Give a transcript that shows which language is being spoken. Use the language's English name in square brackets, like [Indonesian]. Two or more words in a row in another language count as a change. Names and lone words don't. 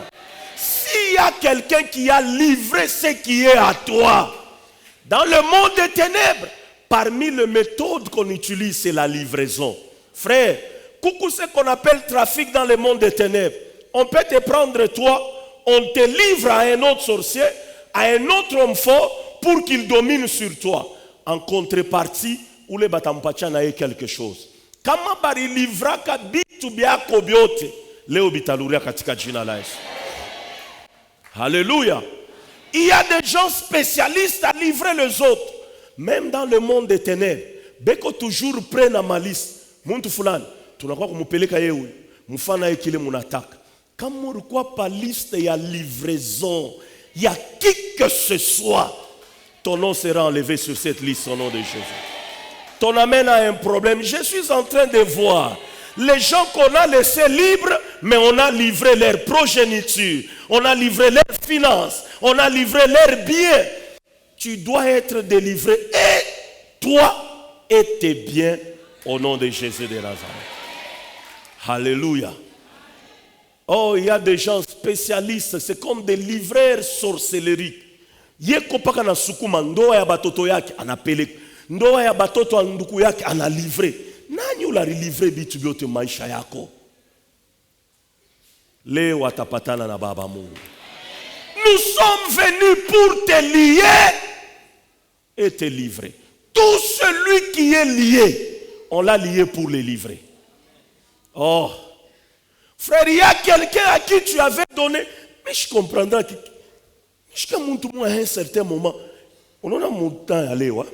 [French] S'il y a quelqu'un qui a livré ce qui est à toi, dans le monde des ténèbres, parmi les méthodes qu'on utilise, c'est la livraison. Frère, coucou ce qu'on appelle trafic dans le monde des ténèbres. On peut te prendre toi, on te livre à un autre sorcier, à un autre homme fort pour qu'il domine sur toi. En contrepartie, ou les batampacha n'a quelque chose. [Swahili] Kama bari livra ka bitu biako biote, leo bitaluria katika jina la Yesu. [French] Alléluia. Il y a des gens spécialistes à livrer les autres. Même dans le monde des ténèbres. Beko toujours prennent la malice. [Swahili] Muntu fulani, tunakuwa kumupeleka yewe. Mufana ekile munataka. Kama ulikuwa pa liste ya livraison, [French] il y a qui que ce soit, ton nom sera enlevé sur cette liste au nom de Jésus. Ton amen a un problème. Je suis en train de voir les gens qu'on a laissés libres, mais on a livré leur progéniture, on a livré leurs finances, on a livré leurs biens. Tu dois être délivré. Et toi, et tes biens au nom de Jésus de Nazareth. Alléluia. Oh, il y a des gens spécialistes, c'est comme des livreurs sorcellerie. [Swahili] Yeko paka na sukuma ndoa ya batoto yake anapeleka. Ndoa ya batoto wa nduku yake analivre. Nani ulalivre bitu vyote maisha yako? Leo atapatana na baba Mungu. [French] Nous sommes venus pour te lier et te livrer. Tout celui qui est lié, on l'a lié pour le livrer. Oh, frère, il y a quelqu'un à qui tu avais donné, mais je comprendrai que jusqu'à un certain moment, on a mon temps à aller, ouais.